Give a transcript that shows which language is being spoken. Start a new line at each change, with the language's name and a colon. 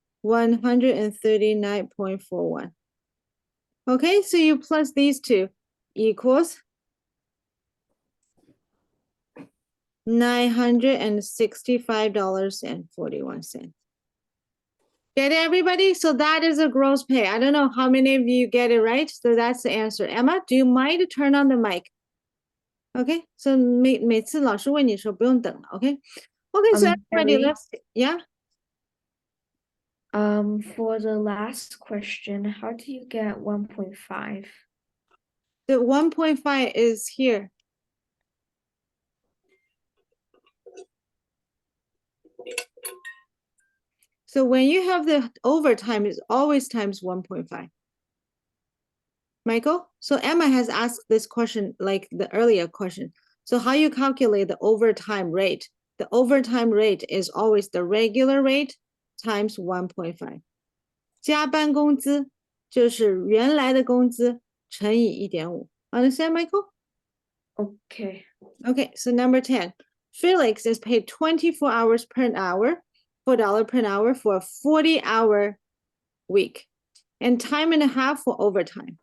English: 139.41. Okay, so you plus these two equals $965.41. Get it, everybody? So that is a gross pay. I don't know how many of you get it right. So that's the answer. Emma, do you mind to turn on the mic? Okay, so
Chinese: 每次老师问你的时候不用等了，
English: OK? Okay, so everybody, Kelly, let's, yeah? For the last question, how do you get 1.5? The 1.5 is here. So when you have the overtime, it's always times 1.5. Michael? So Emma has asked this question like the earlier question. So how you calculate the overtime rate? The overtime rate is always the regular rate times 1.5.
Chinese: 加班工资就是原来的工资乘以1.5.
English: Understand, Michael? Okay. Okay, so number 10. Felix is paid 24 hours per hour, $4 per hour for a 40-hour week. And time and a half for overtime.